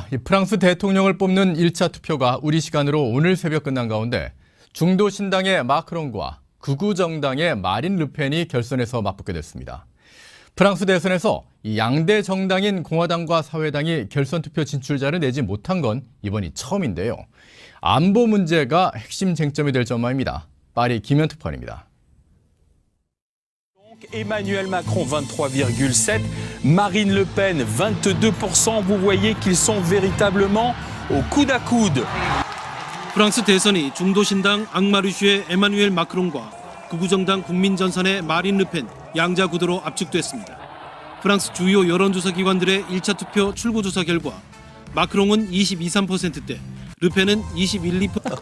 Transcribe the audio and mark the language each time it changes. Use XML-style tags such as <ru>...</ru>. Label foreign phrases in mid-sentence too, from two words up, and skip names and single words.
<ko>프랑스 대통령을 뽑는 1차 투표가 우리 시간으로 오늘 새벽 끝난 가운데 중도 신당의 마크롱과 극우 정당의 마린 르펜이 결선에서 맞붙게 됐습니다. 프랑스 대선에서 양대 정당인 공화당과 사회당이 결선 투표 진출자를 내지 못한 건 이번이 처음인데요. 안보 문제가 핵심 쟁점이 될 전망입니다. 파리 김현특파입니다.</ko> <fr>Emmanuel Macron 23,7%, Marine Le Pen 22%. Vous voyez qu'ils sont véritablement au coude à coude.</fr> <ko>프랑스 대선이 중도 신당 앙마르슈의 에마누엘 마크롱과 극우정당 국민전선의 마린 르펜 양자 구도로 압축됐습니다. 프랑스 주요 여론조사 기관들의 1차 투표 출구조사 결과 마크롱은 22~23%대, 르펜은 21~2%.</ko>